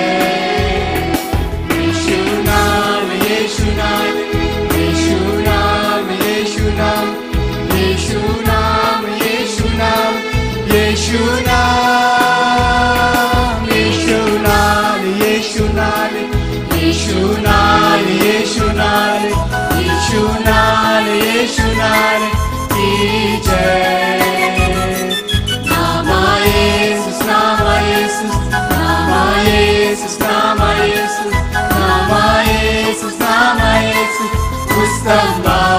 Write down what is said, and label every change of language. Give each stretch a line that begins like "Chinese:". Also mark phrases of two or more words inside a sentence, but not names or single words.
Hindi: यीशु नाम, यीशु नाम, यीशु नाम, यीशु नाम, यीशु नाम, यीशु नाम, यीशु नाम, यीशु नाम, यीशु नाम, यीशु नाम, यीशु नाम, यीशु नाम, यीशु नाम की जय, नामा येसुस, नामा येसुस, नामा येसुस, नामा येसुस, नामा येसुस, नामा येसुस स्तंभा,